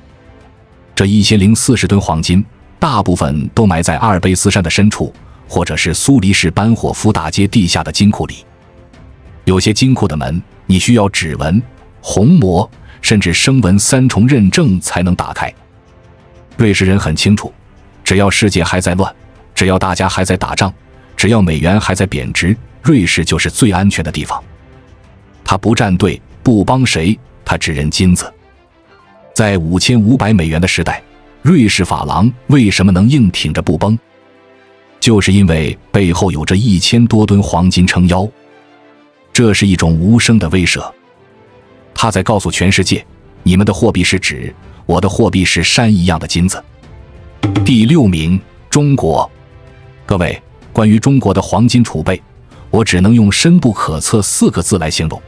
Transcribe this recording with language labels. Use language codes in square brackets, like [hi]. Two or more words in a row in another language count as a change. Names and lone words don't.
[zh] 這1040噸黃金，大部分都埋在阿爾卑斯山的深處，或者是蘇黎世班霍夫大街地下的金庫裡。有些金庫的門，你需要指紋、虹膜，甚至声紋3重認證才能打開。瑞士人很清楚，只要世界還在亂，只要大家還在打仗，只要美元還在貶值，瑞士就是最安全的地方。他不站隊，不幫誰，他只認金子。在5500美元的時代，瑞士法郎為什麼能硬挺着不崩？就是因為背後有着1000多噸黃金撐腰。這是一種無聲的威慑。他在告訴全世界，你們的貨幣是紙，我的貨幣是山一樣的金子。第6名，中国。各位，關於中國的黃金儲備，我只能用深不可測4個字來形容。